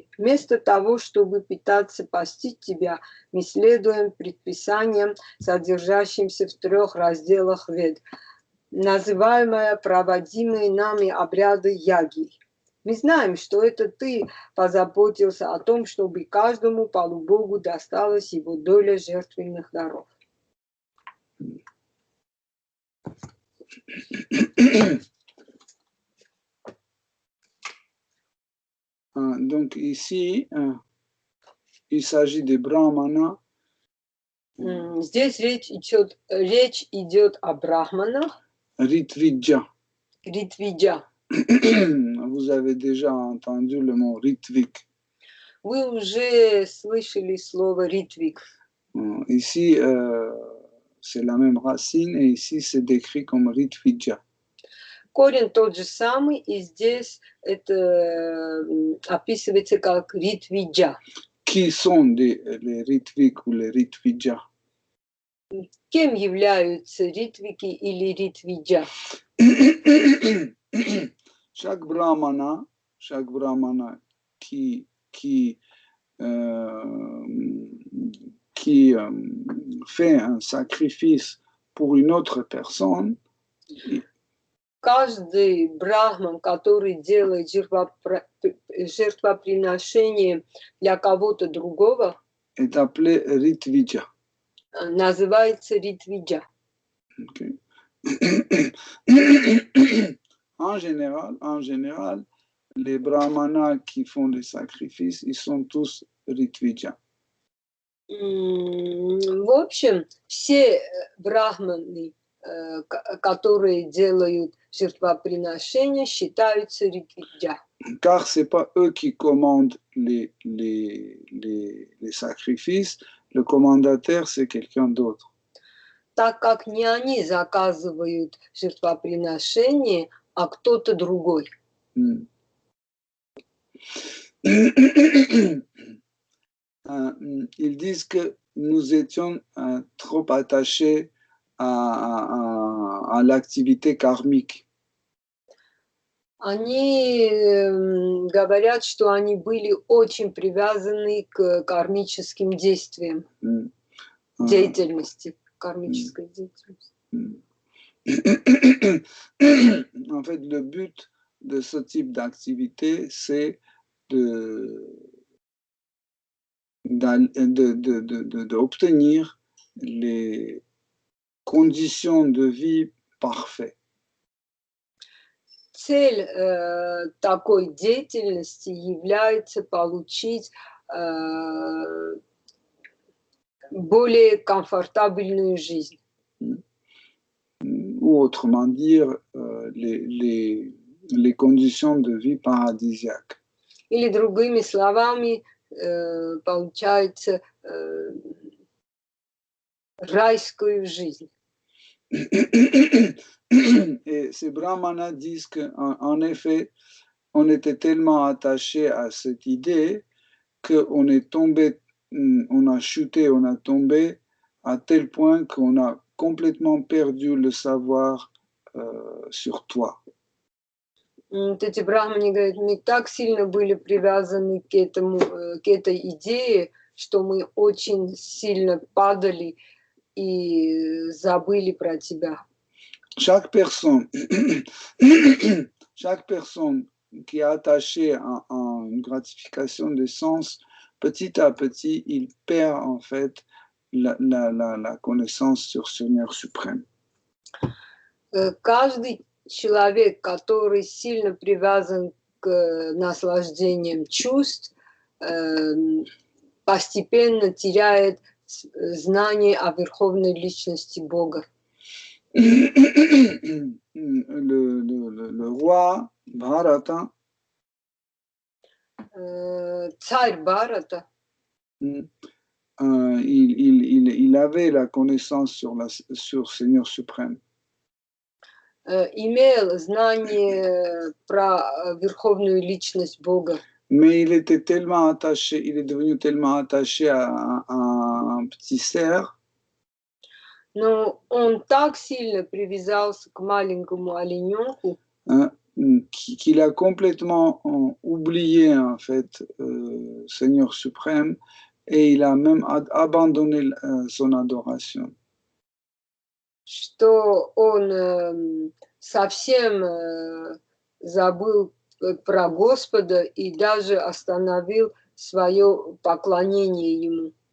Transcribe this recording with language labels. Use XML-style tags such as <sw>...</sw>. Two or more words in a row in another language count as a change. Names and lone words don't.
<ru>Вместо того, чтобы пытаться постичь Тебя, мы следуем предписаниям, содержащимся в 3 разделах Вед, называемые проводимые нами обряды яги. Мы знаем, что это Ты позаботился о том, чтобы каждому полубогу досталась его доля жертвенных даров.</ru> <fr>Donc ici, il s'agit des brahmanas.</fr> <ru>Здесь речь идет о брахманах.</ru> <fr>Ritvidja.</fr> <ru>Ритвиджа.</ru> <fr>Vous avez déjà entendu le mot Ritvik.</fr> <ru>Вы уже слышали слово «ритвик».</ru> <fr>Ici, c'est la même racine et ici, c'est décrit comme Ritvija.</fr> <ru>Корень тот же самый, и здесь это описывается как ритвиджа.</ru> <fr>Qui sont les Ritvik ou les Ritvija?</fr> <ru>Кем являются ритвики или ритвиджа?</ru> <fr>Chaque brahmana qui fait un sacrifice pour une autre personne,</fr> <ru>Каждый брахман, который делает жертвоприношение для кого-то другого,</ru> <fr>est appelé Ritvija.</fr> <ru>называется ритвиджа.</ru> <fr>Okay. En général, les brahmanas qui font des sacrifices, ils sont tous Ritvija.</fr> <ru>В общем, все брахманы, которые делают жертвоприношения, считаются ритвиджа.</ru> <fr>Car ce n'est pas eux qui commandent les sacrifices, le commandataire, c'est quelqu'un d'autre.</fr> <ru>Так как не они заказывают жертвоприношение, а кто-то другой.</ru> <fr>Ils disent que nous étions trop attachés à l'activité karmique.</fr> <ru>Они говорят, что они были очень привязаны к кармическим действиям, деятельности, кармической деятельности.</ru> <fr>En fait, le but de ce type d'activité, c'est d'obtenir les conditions de vie parfaites.</fr> <ru>Цель такой деятельности является получить более комфортабельную жизнь.</ru> <fr>Ou autrement dire, les conditions de vie paradisiaques.</fr> <ru>Или другими словами, получается райскую жизнь.</ru> <fr>Et ces brahmanas disent qu'en effet, on était tellement attaché à cette idée qu'on est tombé, on a chuté, on a tombé à tel point qu'on a complètement perdu le savoir sur toi.</fr> <ru>Эти брахманы говорят, мы так сильно были привязаны к этой идее, что мы очень сильно падали и забыли про тебя.</ru> <fr>Chaque personne qui est attachée à une gratification des sens, petit à petit, il perd en fait la connaissance sur Seigneur suprême.</fr> <ru>Каждый человек, который сильно привязан к наслаждениям чувств, постепенно теряет знание о верховной личности Бога.</ru> <fr>Le roi Bharata,</fr> <ru>Царь Бхарата,</ru> <fr>il avait la connaissance sur Seigneur suprême.</fr> <ru>Имел знание про верховную личность Бога.</ru> <fr>Mais il était tellement attaché, il est devenu tellement attaché à un petit cerf.</fr> <ru>Но он так сильно привязался к маленькому олененку,</ru> <fr>qu'il a complètement oublié en fait Seigneur suprême et il a même abandonné son adoration.</fr> <ru>Что он совсем забыл про Господа и даже остановил свое поклонение Ему.</ru>